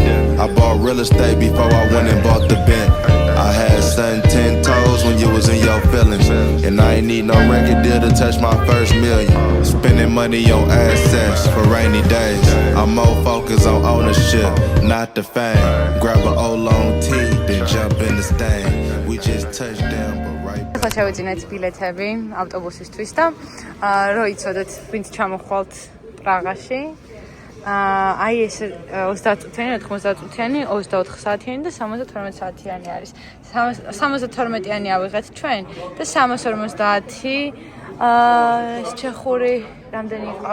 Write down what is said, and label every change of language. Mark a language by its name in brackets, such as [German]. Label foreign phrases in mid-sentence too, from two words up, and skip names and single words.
[English] I bought real estate before I went and bought the Bent. I had 10 toes when you was in your feelings. And I ain't need no record deal to touch my first million. Spending money on assets for rainy days. I'm more focused on ownership, not the fame. Grab an old long tee, then jump in the stain. We just touched down, but right back. [Georgian] ახლა შევეძინეთ ბილეთები ავტობუსისთვის და რო იცოდეთ, ვინც ჩამოხვალთ პრაღაში. აი ეს 30 წუთიანი, 90 წუთიანი, 24 საათიანი და 72 საათიანი არის. 72-იანი ავიღეთ ჩვენ და 350 ეს ჩეხური რამდენი იყო?